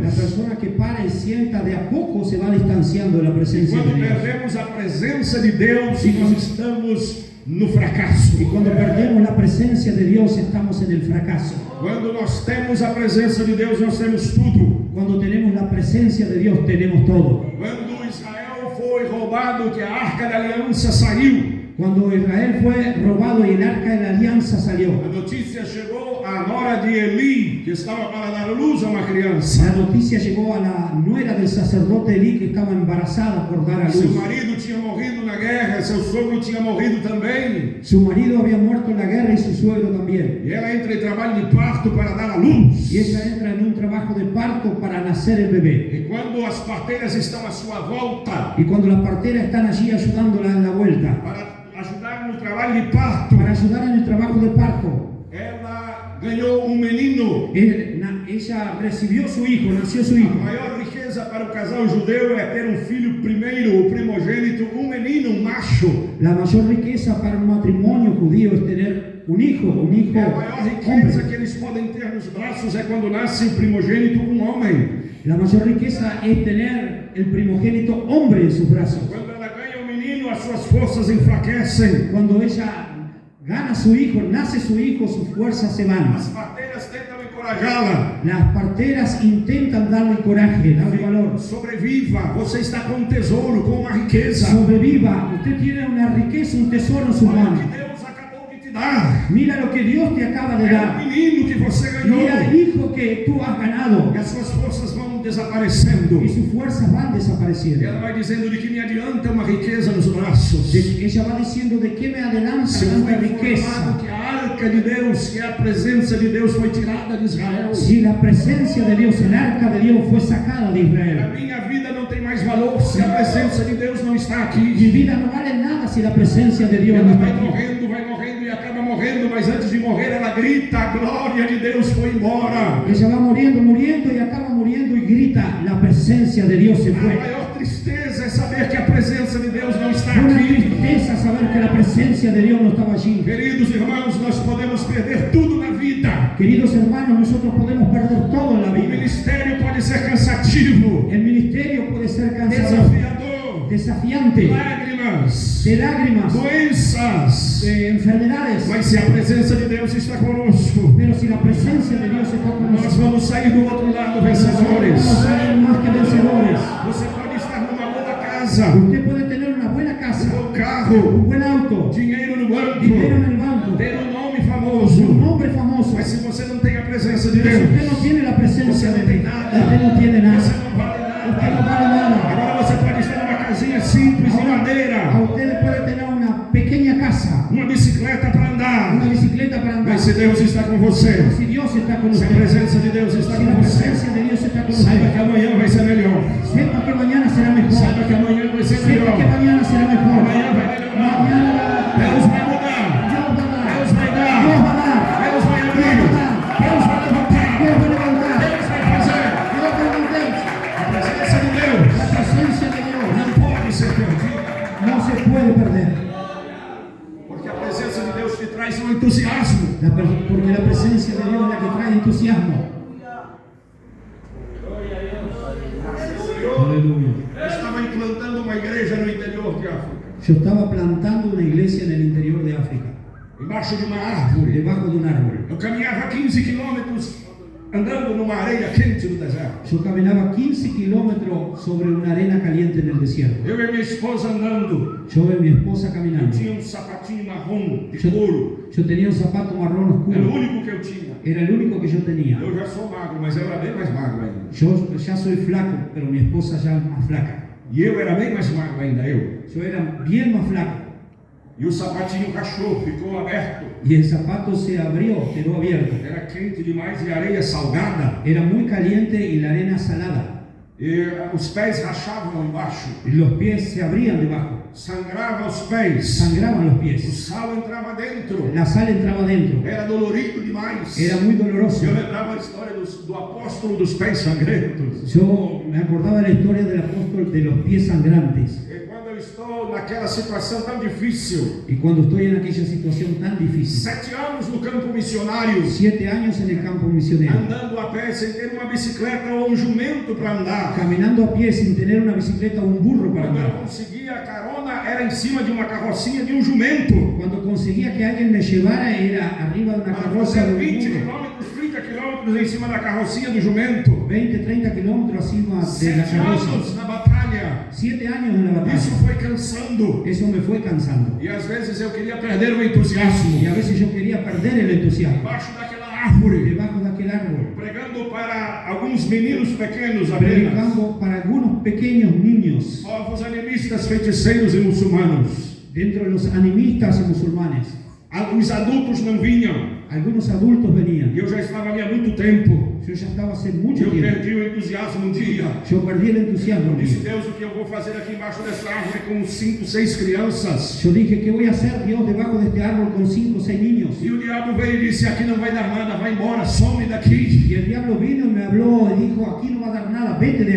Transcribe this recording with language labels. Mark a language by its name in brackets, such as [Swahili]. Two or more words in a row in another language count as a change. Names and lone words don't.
[Spanish] La persona que para y sienta de a poco se va distanciando de la presencia de [Portuguese] Quando [Spanish] Dios. [Portuguese] perdemos a presença de Deus, nós estamos no fracasso. [Spanish] Y cuando perdemos la presencia de Dios, estamos en el fracaso. [Portuguese] Quando nós temos a presença de Deus, nós temos tudo. [Spanish] Cuando tenemos la presencia de Dios, tenemos todo. [Portuguese] Quando Israel foi roubado, que a arca da aliança saiu, [Spanish] Cuando Israel fue robado y el arca de la alianza salió, [Portuguese] a notícia chegou à nora de Eli, que estava para dar luz a uma criança. [Spanish] la noticia llegó a la nuera del sacerdote Elí, que estaba embarazada por dar a [Portuguese] Seu [Spanish] luz. [Portuguese] marido tinha morrido na guerra, seu sogro tinha morrido também. [Spanish] Su marido había muerto en la guerra y su suegro también. [Portuguese] E ela entra em trabalho de parto para dar a luz. [Spanish] Y ella entra en un trabajo de parto para nacer el bebé. [Portuguese] E quando as parteiras estão à sua volta, [Spanish] Y cuando las parteras están allí ayudándola en la vuelta, [Portuguese] para ajudar no trabalho de parto, [Spanish] para ayudar en el trabajo de parto, [Portuguese] ela ganhou um menino. [Spanish] ella recibió su hijo, nació su [Portuguese] A [Spanish] hijo. [Portuguese] maior riqueza para o casal judeu é ter um filho primeiro, o primogênito, um menino, um macho. [Spanish] La mayor riqueza para un matrimonio judío es tener un hijo [Portuguese] E a maior riqueza [Spanish] hombre. [Portuguese] que eles podem ter nos braços é quando nasce o primogênito, um homem. [Spanish] La mayor riqueza es tener el primogénito hombre en sus brazos. [Portuguese] Quando ela ganha o menino, as suas forças enfraquecem. [Spanish] Cuando ella gana su hijo, nace su hijo, sus fuerzas se van. [Portuguese] As parteiras tentam encorajá-la. [Spanish] Las parteras intentan darle coraje, darle valor. [Portuguese] Sobreviva, você está com um tesouro, com uma riqueza. [Spanish] Sobreviva, usted tiene una riqueza, un tesoro en sus [Portuguese] Olha o [Spanish] manos. [Portuguese] que Deus acabou de te dar. [Spanish] Mira lo que Dios te acaba de [Portuguese] É o [Spanish] dar. [Portuguese] menino que você ganhou. [Spanish] Mira el hijo que tú has ganado. [Portuguese] E as suas forças vão desaparecendo. [Spanish] Y sus fuerzas van [Portuguese] E [Spanish] desapareciendo. [Portuguese] ela vai dizendo de que me adianta uma riqueza nos braços. [Spanish] Ella va diciendo de qué me adelanta [Portuguese] Se eu fui [Spanish] tanta [Portuguese] informado [Spanish] riqueza. [Portuguese] que a arca de Deus, que é a presença de Deus, foi tirada de Israel. [Spanish] Si la presencia de Dios, el arca de Dios fue sacada de [Portuguese] A [Spanish] Israel. [Portuguese] minha vida não tem mais valor se a presença de Deus não está [Spanish] Mi [Portuguese] aqui. [Spanish] vida no vale nada si la presencia de Dios no [Portuguese] Ela [Spanish] está [Portuguese] vai [Spanish] aquí. [Portuguese] morrendo e acaba morrendo, mas antes de morrer ela grita: a glória de Deus foi embora. [Spanish] Ella va muriendo, muriendo y acaba muriendo y grita, la presencia de Dios se [Portuguese] A [Spanish] fue. [Portuguese] maior tristeza é saber que a presença de Deus não está [Spanish] Fue una [Portuguese] aqui. [Spanish] tristeza saber que la presencia de Dios no estaba allí. [Portuguese] Queridos irmãos, nós podemos perder tudo na vida. [Spanish] Queridos hermanos, nosotros podemos perder todo en la [Portuguese] O [Spanish] vida. [Portuguese] ministério pode ser cansativo, [Spanish] El ministerio puede ser cansador, [Portuguese] desafiador, [Spanish] desafiante, [Portuguese] lágrimas, [Spanish] de lágrimas, [Portuguese] doenças. [Spanish] de enfermedades. [Portuguese] Mas se a presença de Deus está conosco, [Spanish] Pero si la presencia de Dios está con [Portuguese] nós [Spanish] nosotros, [Portuguese] vamos sair do outro lado [Spanish] vamos [Portuguese] vencedores. [Spanish] a salir más que vencedores. [Portuguese] Você pode estar numa boa casa, [Spanish] Usted puede tener una buena [Portuguese] um [Spanish] casa, [Portuguese] bom [Spanish] un [Portuguese] carro, [Spanish] buen auto, [Portuguese] dinheiro no [Spanish] dinero en [Portuguese] banco, [Spanish] el banco, [Portuguese] ter um nome [Spanish] un [Portuguese] famoso. [Spanish] nombre famoso. [Portuguese] Mas se você não tem a presença de [Spanish] Pero si usted no [Portuguese] Deus, [Spanish] tiene la presencia [Portuguese] você [Spanish] de [Portuguese] não tem [Spanish] Dios, [Portuguese] nada. [Spanish] usted no tiene nada. [Portuguese] Você não vale [Spanish] Usted no [Portuguese] nada. [Spanish] vale nada. [Portuguese] Agora você pode estar numa casinha simples de [Spanish] A [Portuguese] madeira, [Spanish] usted puede tener una pequeña casa, [Portuguese] uma bicicleta para andar. [Spanish] una bicicleta para andar. [Portuguese] Mas se Deus está com você, [Spanish] Pero si Dios está con [Portuguese] se a [Spanish] usted, [Portuguese] presença de Deus está [Spanish] si la [Portuguese] com você, [Spanish] presencia de Dios está con [Portuguese] saiba que [Spanish] usted, [Portuguese] amanhã vai ser melhor. [Spanish] sepa que mañana será mejor. [Portuguese] Saiba que amanhã vai ser [Spanish] Sepa que [Portuguese] melhor. [Spanish] mañana será mejor. [Portuguese] Amanhã vai melhorar. [Spanish] Mañana [Portuguese] Deus vai mudar. [Spanish] Dios va a dar. [Portuguese] Deus vai dar. [Spanish] Dios va a dar. [Portuguese] Deus vai abrir. Deus vai levantar. [Spanish] Dios va a levantar. [Portuguese] Deus vai fazer. [Spanish] Dios va a levantar. [Portuguese] A presença de Deus [Spanish] La presencia de Dios [Portuguese] não pode ser perdida, [Spanish] no se puede perder. [Portuguese] porque a presença de Deus te traz um entusiasmo. [Spanish] Porque la presencia de Dios es la que trae entusiasmo. Aleluya. [Portuguese] Eu estava implantando uma igreja no interior de África, [Spanish] Yo estaba plantando una iglesia en el interior de África, [Portuguese] embaixo de uma árvore. [Spanish] debajo de un árbol. [Portuguese] Eu caminhava 15 quilômetros andando numa areia quente do deserto. [Spanish] Yo caminaba 15 kilómetros sobre una arena caliente en el desierto. [Portuguese] Eu e minha esposa andando. [Spanish] Yo vi a mi esposa [Portuguese] Eu [Spanish] caminando. [Portuguese] tinha um sapatinho marrom de couro. [Spanish] Yo tenía un zapato marrón [Portuguese] Era o [Spanish] oscuro. [Portuguese] único que eu tinha. [Spanish] Era el único que yo tenía. [Portuguese] Eu já sou magro, mas eu era bem mais magro ainda. [Spanish] Yo ya soy flaco, pero mi esposa ya es más flaca. [Portuguese] E eu era bem mais magro ainda, eu. [Spanish] Yo era bien más flaco. [Portuguese] E o sapatinho rachou, ficou aberto. [Spanish] Y el zapato se abrió, quedó abierto. [Portuguese] Era quente demais e areia salgada. [Spanish] Era muy caliente y la arena salada. [Portuguese] E os pés rachavam embaixo, [Spanish] y los pies se abrían debajo, [Portuguese] sangrava os pés, [Spanish] sangraban los [Portuguese] o [Spanish] pies, [Portuguese] sal entrava dentro, [Spanish] la sal entraba dentro, [Portuguese] era dolorido demais. [Spanish] era muy doloroso. [Portuguese] Eu lembrava a história do apóstolo dos pés sangrentos. [Spanish] Yo me acordaba de la historia del apóstol de los pies sangrantes. [Portuguese] E quando eu estou naquela situação tão difícil, [Spanish] Y cuando estoy en aquella situación tan difícil, [Portuguese] 7 anos no campo missionário, [Spanish] 7 años en el campo misionero, [Portuguese] andando a pé sem ter uma bicicleta ou um jumento para andar, [Spanish] caminando a pie sin tener una bicicleta o un burro para [Portuguese] quando eu [Spanish] andar, [Portuguese] conseguia a carona, era em cima de uma carrocinha de um jumento. [Spanish] cuando conseguía que alguien me llevara era arriba de una [Portuguese] Para [Spanish] carroza [Portuguese] fazer [Spanish] de [Portuguese] 20 [Spanish] un burro, [Portuguese] quilômetros, 30 quilômetros em cima da carrocinha do jumento. [Spanish] 20, 30 kilómetros encima de la [Portuguese] 7 [Spanish] carroza. [Portuguese] anos na batalha. [Spanish] 7 años en la [Portuguese] Isso [Spanish] batalla. [Portuguese] foi cansando. [Spanish] Eso me fue cansando. [Portuguese] E às vezes eu queria perder o entusiasmo. [Spanish] Y a veces yo quería perder el entusiasmo. [Portuguese] Embaixo daquela árvore, [Spanish] Debajo de aquel árbol, [Portuguese] pregando para alguns meninos pequenos apenas, [Spanish] predicando para algunos pequeños niños, [Portuguese] povos animistas, feiticeiros e muçulmanos. [Spanish] dentro de los animistas y musulmanes. [Portuguese] Os adultos não vinham. [Spanish] Algunos adultos venían. [Portuguese] E eu já estava ali há muito tempo. [Spanish] Yo ya estaba hace [Portuguese] E [Spanish] mucho [Portuguese] eu [Spanish] tiempo. [Portuguese] perdi o entusiasmo um dia. [Spanish] Yo perdí el entusiasmo. [Portuguese] Disse, Deus, o que eu vou fazer aqui embaixo dessa árvore com 5, 6 crianças? [Spanish] Yo dije, ¿qué voy a hacer, Dios, debajo de este árbol con 5 o 6 niños? [Portuguese] E o diabo veio e disse, aqui não vai dar nada, vai embora, some daqui. [Spanish] Y el diablo vino y me habló y dijo, aquí no va a dar nada, vete de